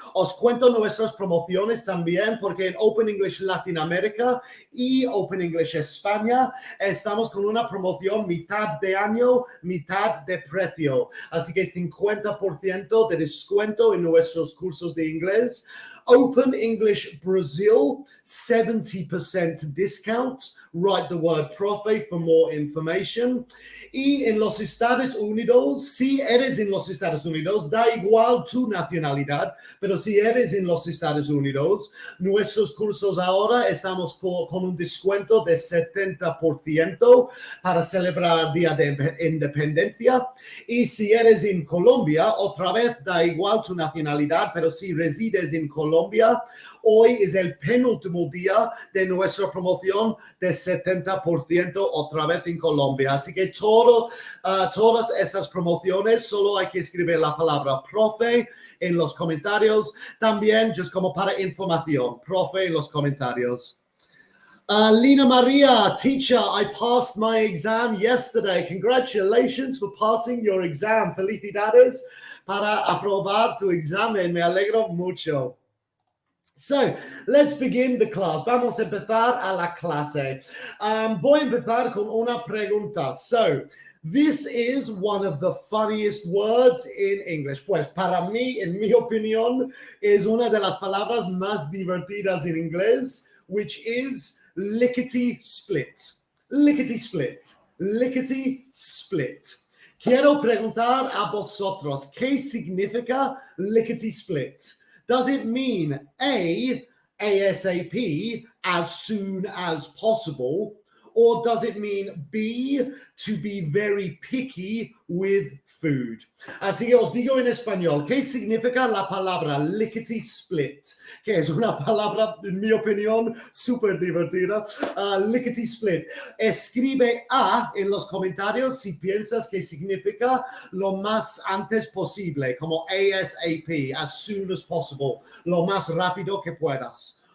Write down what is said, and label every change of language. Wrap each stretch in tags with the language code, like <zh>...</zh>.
<es>Os cuento nuestras promociones también porque en Open English Latinoamérica y Open English España estamos con una promoción mitad de año, mitad de precio. Así que 50% de descuento en nuestros cursos de inglés.</es> <en>Open English Brazil, 70% discount. Write the word profe for more information.</en> <es>Y en los Estados Unidos, si eres en los Estados Unidos, da igual tu nacionalidad, pero si eres en los Estados Unidos, nuestros cursos ahora estamos con un descuento de 70% para celebrar el Día de Independencia. Y si eres en Colombia, otra vez da igual tu nacionalidad, pero si resides en Colombia, hoy es el penúltimo día de nuestra promoción de 70% otra vez en Colombia. Así que todas esas promociones solo hay que escribir la palabra profe en los comentarios. También, just como para información, profe en los comentarios.</es> <en>Lina Maria, teacher, I passed my exam yesterday. Congratulations for passing your exam. Felicidades</en> <es>para aprobar tu examen. Me alegro mucho.</es> <en>So, let's begin the class.</en> <es>Vamos a empezar a la clase. Voy a empezar con una pregunta.</es> <en>So, this is one of the funniest words in English.</en> <es>Pues para mí, en mi opinión, es una de las palabras más divertidas en inglés,</es> <en>which is lickety-split.</en> <es>Lickety-split. Lickety-split. Quiero preguntar a vosotros, ¿qué significa lickety-split?</es> <en>Does it mean A, ASAP, as soon as possible? Or does it mean B, to be very picky with food?</en> <es>Así que os digo en español, ¿qué significa la palabra lickety-split? Que es una palabra, en mi opinión, súper divertida. Lickety-split. Escribe A en los comentarios si piensas que significa lo más antes posible, como ASAP,</es> <en>as soon as possible,</en> <es>lo más rápido que puedas.</es>